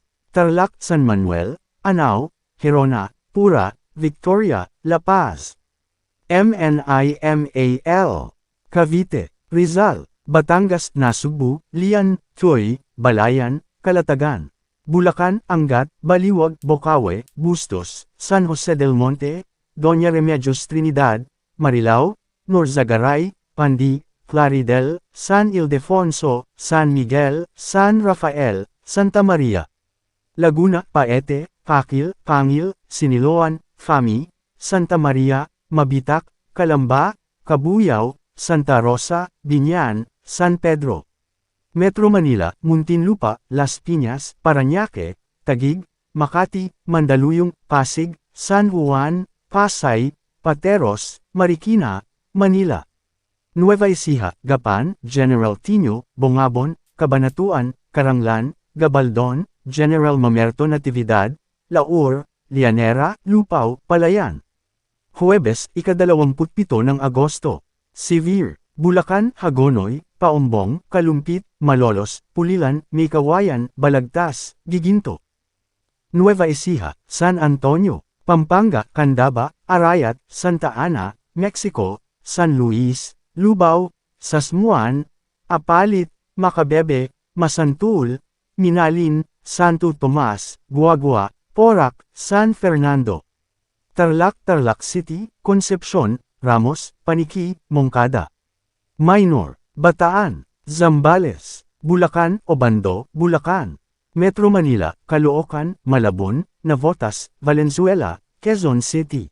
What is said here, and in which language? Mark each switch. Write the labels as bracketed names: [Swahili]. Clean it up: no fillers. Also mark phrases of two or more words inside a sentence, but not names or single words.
[Filipino] Tarlac, San Manuel, Anao, Gerona, Pura, Victoria, La Paz. MNIMAL. Cavite, Rizal, Batangas, Nasugbu, Lian, Tuy, Balayan, Calatagan. Bulacan, Angat, Baliwag, Bocaue, Bustos, San Jose del Monte, Doña Remedios Trinidad, Marilao, Norzagaray, Pandi, Claridel, San Ildefonso, San Miguel, San Rafael, Santa Maria. Laguna, Paete, Pakil, Pangil, Siniloan, Fami, Santa Maria, Mabitak, Calamba, Cabuyao, Santa Rosa, Biñan, San Pedro. Metro Manila, Muntinlupa, Las Piñas, Parañaque, Taguig, Makati, Mandaluyong, Pasig, San Juan, Pasay, Pateros, Marikina, Manila. Nueva Ecija, Gapan, General Tino, Bongabon, Cabanatuan, Caranglan, Gabaldon, General Mamerto Natividad, Laur, Lianera, Lupao, Palayan. Huwebes, ika-27 ng Agosto. Severe, Bulacan, Hagonoy, Paombong, Kalumpit, Malolos, Pulilan, Maykawayan, Balagtas, Giginto. Nueva Ecija, San Antonio, Pampanga, Candaba, Arayat, Santa Ana, Mexico, San Luis, Lubao, Sasmuan, Apalit, Macabebe, Masantul, Minalin, Santo Tomas, Guagua, Porac, San Fernando. Tarlac, Tarlac City, Concepcion, Ramos, Paniki, Moncada. Minor, Bataan, Zambales, Bulacan, Obando, Bulacan. Metro Manila, Caloocan, Malabon, Navotas, Valenzuela, Quezon City.